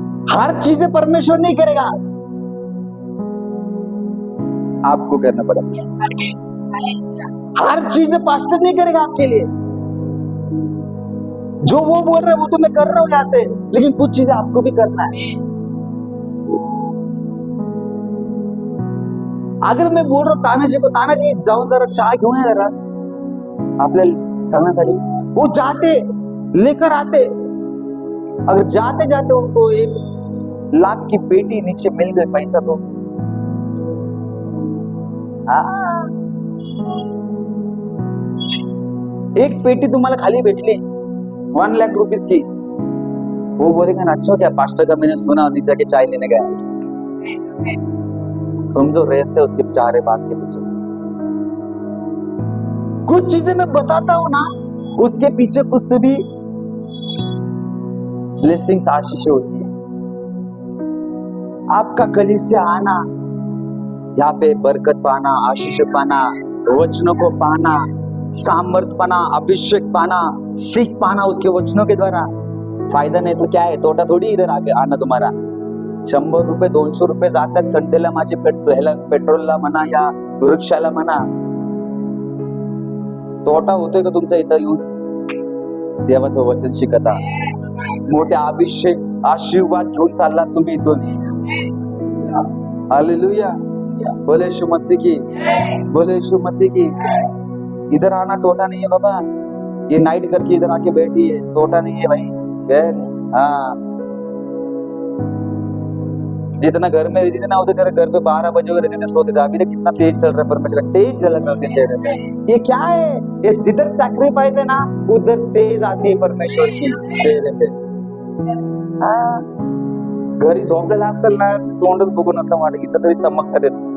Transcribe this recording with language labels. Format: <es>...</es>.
<hi>हर चीजें परमेश्वर नहीं करेगा, आपको करना पड़ेगा। हर चीजें पास्टर नहीं करेगा आपके लिए। जो वो बोल रहे हैं वो तो मैं कर रहा हूं यहां से, लेकिन कुछ चीजें आपको भी करना है। अगर मैं बोल रहा हूं तानाजी को,</hi> <mr>तानाजी जाऊन जरा चहा घेऊन या जरा आपल्याला सांगण्यासाठी,</mr> <hi>वो जाते, लेकर आते। अगर जाते जाते उनको 1 लाख की पेटी नीचे मिल गई पैसा, तो एक पेटी</hi> <mr>तुम्हाला खाली भेटली</mr> <hi>1 लाख रुपीज की, वो बोलेगा ना अच्छा क्या पास्टर का मैंने सुना और नीचे के चाय लेने गया। समझो रहस्य उसके चारे बात के पीछे। कुछ चीजें मैं बताता हूं ना, उसके पीछे कुछ तो भी ब्लेसिंग्स, आशीष होती है। आपका कलीसिया आना, यहाँ पे बरकत पाना, आशीष पाना, वचनों को पाना, सामर्थ पाना, अभिषेक पाना, सीख पाना उसके वचनों के द्वारा। फायदा नाही तो क्या है, तोटा थोडी इधर आगे आना तुम्हाला।</hi> <mr>100 रुपये 200 रुपये जातात संडेला माझे पेट्रोलला म्हणा या वृक्षाला म्हणा, तोटा होतोय का तुमचा इथं येऊन देवाचं वचन शिकता? मोठे अभिषेक आशीर्वाद घेऊन चालला तुम्ही इथून।</mr> <hi>हालेलुया, बोले यीशु मसीह की, बोले यीशु मसीह की। इधर आना टोटा नहीं है बाबा, ये नाइट करके इधर आके बैठी है, टोटा नहीं है भाई बहन। हाँ, जितना घर में रहती थी ना उधर तेरे घर पे 12 बजे हुए रहते थे, सोते थे। अभी तक कितना तेज चल रहा है परमेश्वर का, तेज झलक रहा है उसके चेहरे पे। ये क्या है, ये जिधर सैक्रिफाइस है ना उधर तेज आती है परमेश्वर की चेहरे पे।</hi> <mr>हाँ, घरी झोपलेला असताल ना तोंडच बघून असलं वाटत इथं तरी चमकतात येत।</mr>